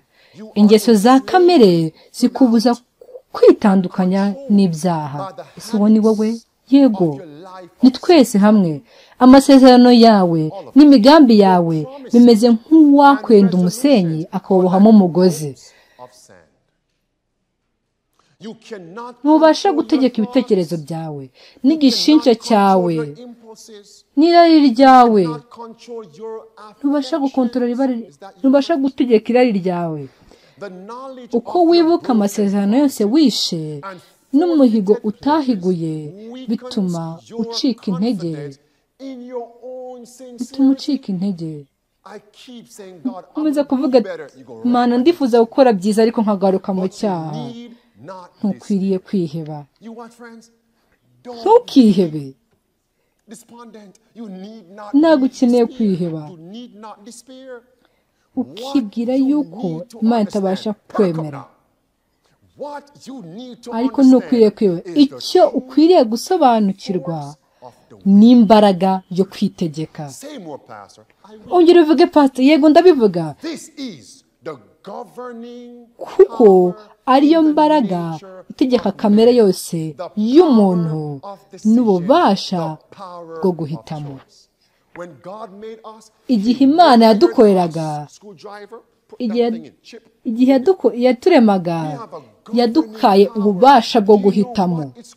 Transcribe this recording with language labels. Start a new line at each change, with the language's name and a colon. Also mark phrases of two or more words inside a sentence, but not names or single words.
Kinyarwanda: Ingeso za kamere zikubuza kwitandukanya n'ibyaha. Isuwo ni wowe. Yego, ni twese hamwe. Amasezerano yawe n'imigambi yawe bimeze nk'uwakwenda umusenyi akawubohamo umugozi.
English: You cannot
Kinyarwanda: ntubasha
English: control
Kinyarwanda: gutegeka
English: your
Kinyarwanda: ibitekerezo
English: thoughts.
Kinyarwanda: byawe
English: You
Kinyarwanda: n'igishinja
English: cannot
Kinyarwanda: cyawe
English: control your impulses.
Kinyarwanda: n'irari ryawe.
English: You cannot control your
Kinyarwanda: ntubasha gukontorora
English: affections. Is that you?
Kinyarwanda: ntubasha gutegeka irari ryawe.
English: The knowledge
Kinyarwanda: uko
English: of your
Kinyarwanda: wibuka
English: broken
Kinyarwanda: amasezerano yose wishe
English: and
Kinyarwanda: n'umuhigo
English: forfeited
Kinyarwanda: utahiguye
English: weakens
Kinyarwanda: bituma
English: your
Kinyarwanda: ucika intege,
English: confidence in your own
Kinyarwanda: bituma
English: sincerity.
Kinyarwanda: ucika intege.
English: I keep saying, God, I
Kinyarwanda: nkomeza
English: will
Kinyarwanda: kuvuga
English: do better. You go right.
Kinyarwanda: mana ndifuza gukora byiza ariko nkagaruka mu
English: But you
Kinyarwanda: cyaha.
English: need not
Kinyarwanda: ntukwiriye
English: despair.
Kinyarwanda: kwiheba.
English: You what, friends? Don't
Kinyarwanda: ntukihebe.
English: despondent. You need not
Kinyarwanda: ntabwo ukeneye
English: despair.
Kinyarwanda: kwiheba.
English: You need not despair.
Kinyarwanda: ukibwira yuko Imana itabasha kwemera.
English: What you need to
Kinyarwanda: ariko ntukwiriye kwiheba. icyo ukwiriye gusobanukirwa n'imbaraga yo kwitegeka.
English: Say more, Pastor.
Kinyarwanda: ongera uvuge pastor. yego ndabivuga.
English: This is the governing
Kinyarwanda: kuko ariyo mbaraga itegeka kamere yose y'umuntu n'ububasha bwo guhitamo. igihe Imana yadukoreraga, igihe yaturemaga, yadukaye ububasha bwo guhitamo.